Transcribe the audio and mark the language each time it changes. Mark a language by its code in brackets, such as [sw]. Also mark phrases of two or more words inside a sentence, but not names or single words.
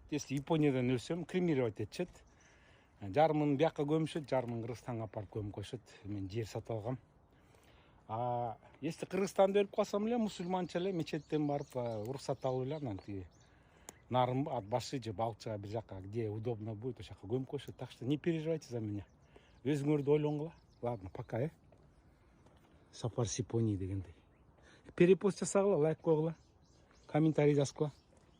[ky] Если Япониядан өлсөм, кремировать этишет. Жарымын бияка көмүшөт, жарымын Кыргызстанга апарып көмүп коюшат. Мен жер сатып алгам. Если Кыргызстанда өлүп калсам эле, мусульманча эле мечеттен барып уруксат алып эле, анан тиги нарын ат башы же балчыга бир жака, [ru] где удобно будет, [ky] ошол жака көмүп коюшат. [ru] Так что не переживайте за меня. [ky] Өзүңөрдү ойлонгула. [ru] Ладно, пока, [ky] Сапар Сипони дегендей. Перепост жасагыла, лайк койгула. комментарий жазып кой.